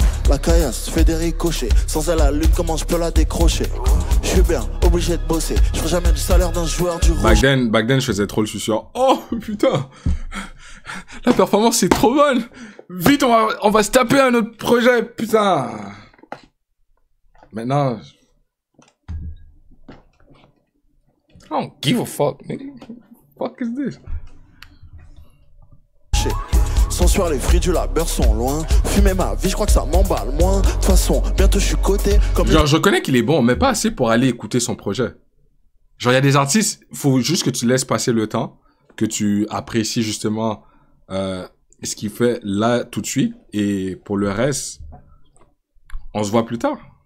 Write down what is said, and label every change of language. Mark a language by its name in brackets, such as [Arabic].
[French] La caillasse fait des ricochets, sans elle la lune comment je peux la décrocher. Je suis bien obligé de bosser, je ferai jamais le salaire d'un joueur du rouge. [English] Back then, [French] je faisais trop le suceur. Oh, putain. La performance est trop bonne. Vite, on va se taper un autre projet, putain. [English] Maintenant, I don't give a fuck, nigga. What the fuck is this? [French] Sans sueur, les fruits du labeur sont loin. Fumer ma vie, je crois que ça m'emballe moins. De toute façon, bientôt je suis coté comme... Genre, je reconnais qu'il est bon, mais pas assez pour aller écouter son projet. Genre, il y a des artistes, faut juste que tu laisses passer le temps, que tu apprécies justement ce qu'il fait là tout de suite, et pour le reste, on se voit plus tard.